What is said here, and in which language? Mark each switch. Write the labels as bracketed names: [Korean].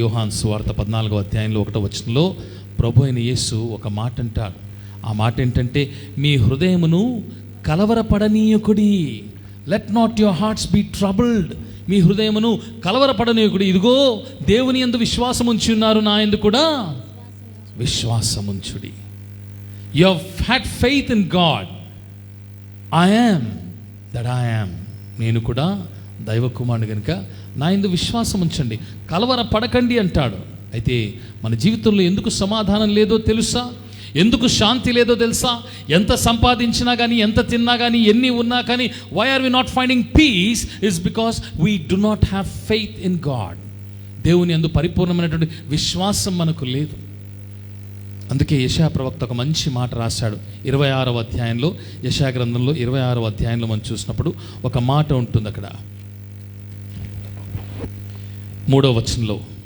[Telugu] యోహాను సువార్త 14వ అధ్యాయంలో 1వ వచనంలో ప్రభు అయిన యేసు ఒక మాట అంటాడు. ఆ మాట ఏంటంటే, మీ హృదయమును కలవరపడనీయకుడి, [English] Let not your hearts be troubled. [Telugu] మీ హృదయమును కలవరపడనీయకుడి. ఇదిగో దేవుని యందు విశ్వాసం ఉంచి ఉన్నారు, నా యందు కూడా విశ్వాసం ఉంచుడి. [English] You have had faith in God. I am that I am. [Telugu] నేను కూడా దైవ కుమారుడు కనుక నా యందు విశ్వాసం ఉంచండి, కలవర పడకండి అంటాడు. అయితే మన జీవితంలో ఎందుకు సమాధానం లేదో తెలుసా? ఎందుకు శాంతి లేదో తెలుసా? ఎంత సంపాదించినా కానీ, ఎంత తిన్నా కానీ, ఎన్ని ఉన్నా కానీ, [English] why are we not finding peace is because we do not have faith in God. [Telugu] దేవుని యందు పరిపూర్ణమైనటువంటి విశ్వాసం మనకు లేదు. అందుకే యెషయా ప్రవక్త ఒక మంచి మాట రాశాడు 26వ అధ్యాయంలో. యెషయా గ్రంథంలో 26వ అధ్యాయంలో మనం చూసినప్పుడు ఒక మాట ఉంటుంది అక్కడ 3వ వచనంలో,